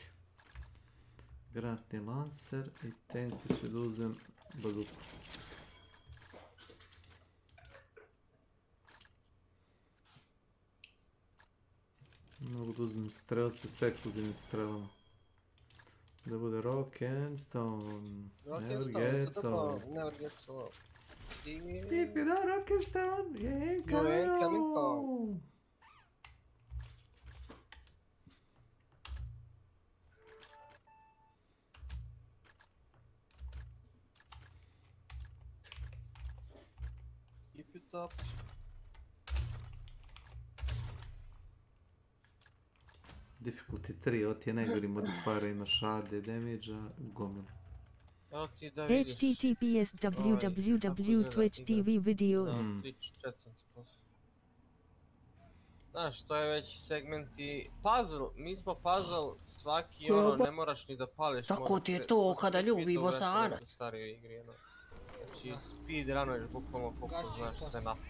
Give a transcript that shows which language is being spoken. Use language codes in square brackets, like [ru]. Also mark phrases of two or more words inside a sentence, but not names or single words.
[sr] Granatni lancer i tenku ću da uzem bazuku. Mogu da uzmem strelce s eksplozivnim strelama. Da bude [en] rock and stone. Never gets old. If you don't rock and stone, you ain't coming home. Keep it up. Difficulty 3, [sr] ovo ti je najgori modifier, imaš AD damage-a, gomilu. [en] https www.twitch TV videos. [sr] Znaš, to je već segmenti... Puzzle, mi smo puzzle, svaki ne moraš ni da pališ. Tako ti je to kada ljubi bosara. Znači, speedrunuješ bukvalno koliko znaš sve napad.